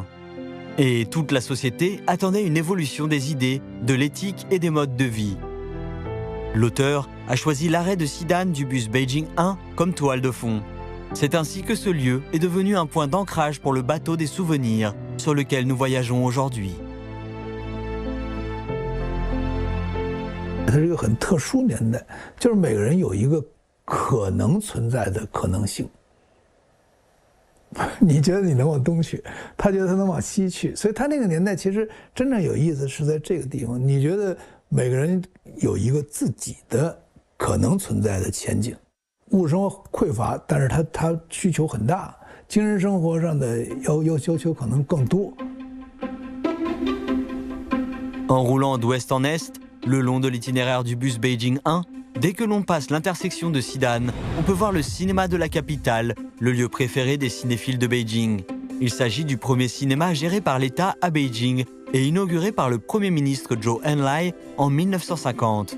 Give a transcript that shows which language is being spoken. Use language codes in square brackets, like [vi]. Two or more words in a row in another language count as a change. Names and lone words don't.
[fr] Et toute la société attendait une évolution des idées, de l'éthique et des modes de vie. L'auteur a choisi l'arrêt de Xidane du bus Beijing 1 comme toile de fond. C'est ainsi que ce lieu est devenu un point d'ancrage pour le bateau des souvenirs sur lequel nous voyageons aujourd'hui. [zh] 它是一个很特殊年代，就是每个人有一个可能存在的可能性。你觉得你能往东去，他觉得他能往西去，所以他那个年代其实真正有意思是在这个地方。你觉得每个人有一个自己的可能存在的前景，物质生活匮乏，但是他需求很大，精神生活上的要求可能更多。 [fr] En roulant d'ouest en est, le long de l'itinéraire du bus Beijing 1, dès que l'on passe l'intersection de Xidane, on peut voir le cinéma de la capitale, le lieu préféré des cinéphiles de Beijing. Il s'agit du premier cinéma géré par l'État à Beijing et inauguré par le Premier ministre Zhou Enlai en 1950.